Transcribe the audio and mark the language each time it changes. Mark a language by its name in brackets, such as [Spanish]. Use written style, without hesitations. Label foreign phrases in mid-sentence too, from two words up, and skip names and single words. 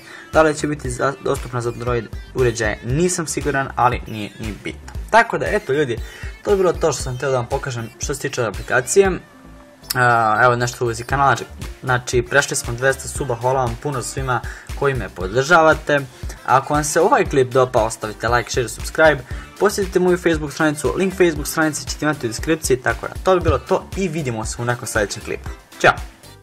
[Bosnian] Da li će biti dostupna za Android uređaje, nisam siguran, ali nije ni bitno. Tako da, eto ljudi, to je bilo to što sam htio da vam pokažem što se tiče aplikacije. Evo nešto u vezi kanala, znači prešli smo 200 suba, hvala vam puno svima koji me podržavate. Ako vam se ovaj klip dopao, ostavite [English] like, share, subscribe, [Bosnian] posjetite moju Facebook stranicu, link Facebook stranice ćete imati u deskripciji, tako da to bi bilo to i vidimo se u nekom sljedećem klipu. Ćao!